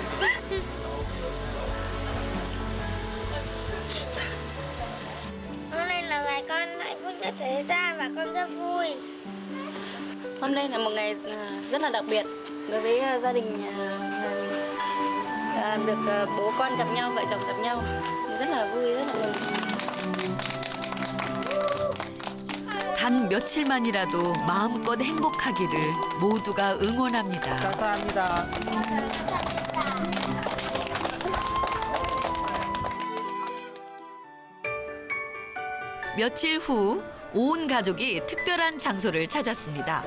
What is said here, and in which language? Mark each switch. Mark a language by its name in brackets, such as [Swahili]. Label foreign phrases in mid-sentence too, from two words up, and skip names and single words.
[Vietnamese] Hôm nay là ngày con hạnh phúc nhất thế gian và con rất vui. Hôm nay là một ngày rất là đặc biệt đối với gia đình nhà mình. Được bố con gặp nhau, vợ chồng gặp nhau, rất là vui, rất là mừng. [Korean] 단 며칠만이라도 마음껏 행복하기를 모두가 응원합니다. 감사합니다. 며칠 후 온 가족이 특별한 장소를 찾았습니다.